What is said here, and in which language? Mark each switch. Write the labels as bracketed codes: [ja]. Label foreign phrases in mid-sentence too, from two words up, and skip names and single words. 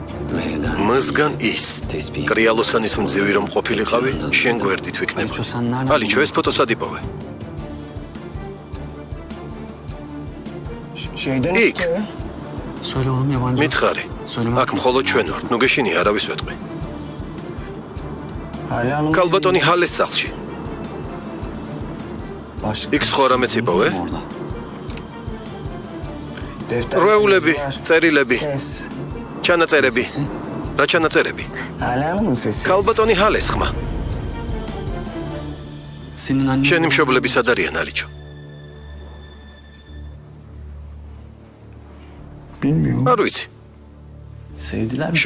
[ka] მისგან ის კრიალოსანის მძივი რომ ყოფილიყავი, შენ გვერდით ვიქნება. ალიჩო, ეს ფოტოს ადიპოვე. იქ, [tr] Söyle oğlum yabancı. [ka] მითხარი. აქ მხოლოდ ჩვენ ვართ, ნუ გეშინია, არავის ვეტყვი. კალბატონი ჰალეს სახლში. იქ სხვა რამეც იპოვე? რვეულები, წერილები, ჩანაწერები. რა ჩანაწერები? კალბატონი ჰალეს ხმა. [tr] Senin annen... [ka] შენი მშობლები სად არიან, ალიჩო? [tr] Bilmiyorum. [ka] არ ვიცი. [tr] Sevdiler mi?